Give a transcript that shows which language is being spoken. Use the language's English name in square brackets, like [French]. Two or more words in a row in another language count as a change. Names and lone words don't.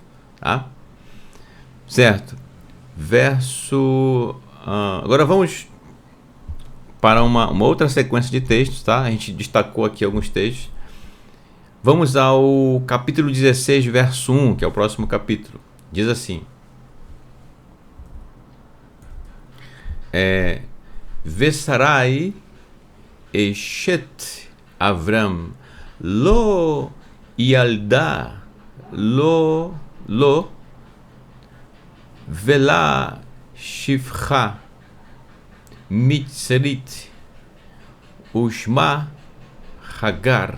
[Portuguese] Tá? Certo? Agora vamos para uma outra sequência de textos, tá? A gente destacou aqui alguns textos. Vamos ao capítulo 16, verso 1, que é o próximo capítulo. Diz assim: [Hebrew] ושרי אשת אברם לא ילדה לו ולה שפחה מצרית ושמה הגר.